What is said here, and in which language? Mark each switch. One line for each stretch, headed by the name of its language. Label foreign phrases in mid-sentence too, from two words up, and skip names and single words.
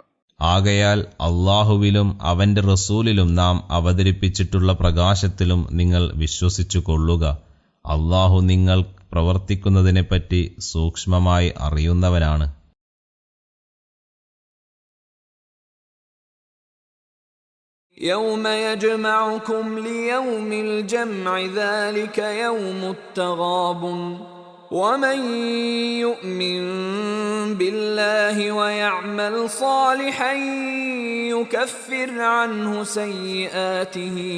Malayalam: ആകയാൽ അള്ളാഹുവിലും അവന്റെ റസൂലിലും നാം അവതരിപ്പിച്ചിട്ടുള്ള പ്രകാശത്തിലും നിങ്ങൾ വിശ്വസിച്ചു കൊള്ളുക. അള്ളാഹു നിങ്ങൾ പ്രവർത്തിക്കുന്നതിനെപ്പറ്റി സൂക്ഷ്മമായി അറിയുന്നവനാണ്.
Arabic: يوم يجمعكم ليوم الجمع ذلك يوم التغابن ومن يؤمن بالله ويعمل صالحا يكفر عنه سيئاته